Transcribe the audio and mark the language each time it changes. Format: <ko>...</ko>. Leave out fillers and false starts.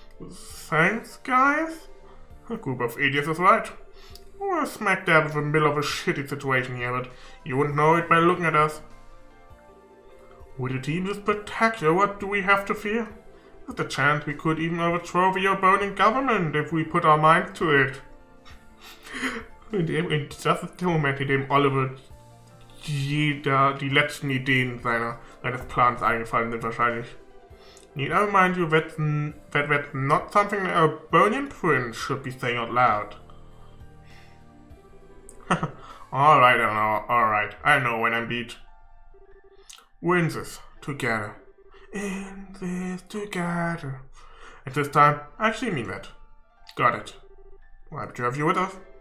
<en>Thanks, guys? A group of idiots is right. We're smack dab in the middle of a shitty situation here, but you wouldn't know it by looking at us. With a team this spectacular, what do we have to fear? There's a chance we could even overthrow your burning government if we put our minds to it.</en> <de>In just dem Moment, in dem Oliver die letzten Ideen seines Plans eingefallen sind wahrscheinlich.</de> <en>Need I remind you that's not something a burning prince should be saying out loud. Alright, I know when I'm beat. We're in this together. In this together. At this time, I actually mean that. Got it. Well, happy to have you with us.</en>